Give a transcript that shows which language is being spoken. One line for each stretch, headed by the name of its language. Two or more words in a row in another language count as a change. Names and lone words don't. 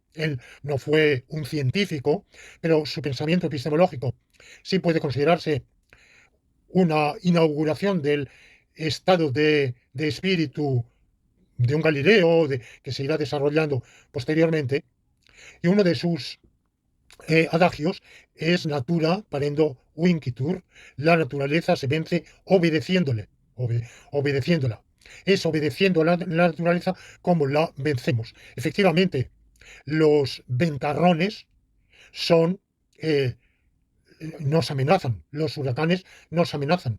Spanish: Él no fue un científico, pero su pensamiento epistemológico sí puede considerarse una inauguración del estado de espíritu de un Galileo, que se irá desarrollando posteriormente. Y uno de sus adagios es
Latin: natura parendo vincitur,
Spanish: la naturaleza se vence obedeciéndole, obedeciéndola. Es obedeciendo a la naturaleza como la vencemos. Efectivamente, los ventarrones son, eh, nos amenazan, los huracanes nos amenazan.